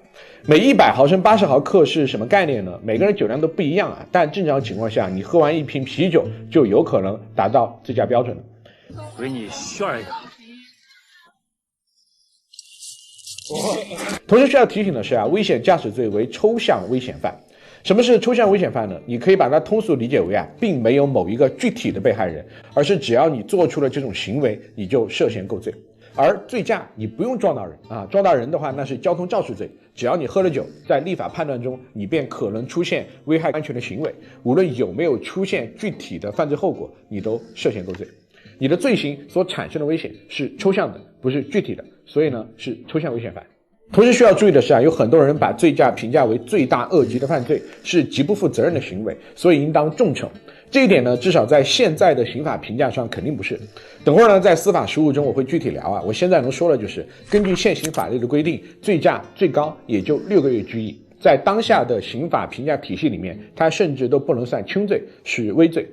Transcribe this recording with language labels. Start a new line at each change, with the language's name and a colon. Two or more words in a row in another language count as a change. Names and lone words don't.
Chinese: 每100毫升80毫克是什麼概念呢？每個人酒量都不一樣但正常情況下，你喝完1瓶啤酒就有可能達到醉駕標準了。我給你炫一個。同時需要提醒的是危險駕駛罪為抽象危險犯。什麼是抽象危險犯呢？你可以把它通俗理解為並沒有某一個具體的被害人，而是只要你做出了這種行為，你就涉嫌構罪。而醉駕你不用撞到人撞到人的話那是交通肇事罪，只要你喝了酒，在立法判斷中你便可能出現危害安全的行為，無論有沒有出現具體的犯罪後果，你都涉嫌構罪。你的罪行所產生的危險是抽象的，不是具體的，所以呢是抽象危險犯。同時需要注意的是有很多人把醉駕評價為罪大惡極的犯罪，是極不負責任的行為，所以應當重懲。這一點呢，至少在現在的刑法評價上肯定不是。等會兒呢，在司法實務中我會具體聊我現在能說的就是，根據現行法律的規定，醉駕最高也就6個月拘役，在當下的刑法評價體系裡面，它甚至都不能算輕罪，是微罪。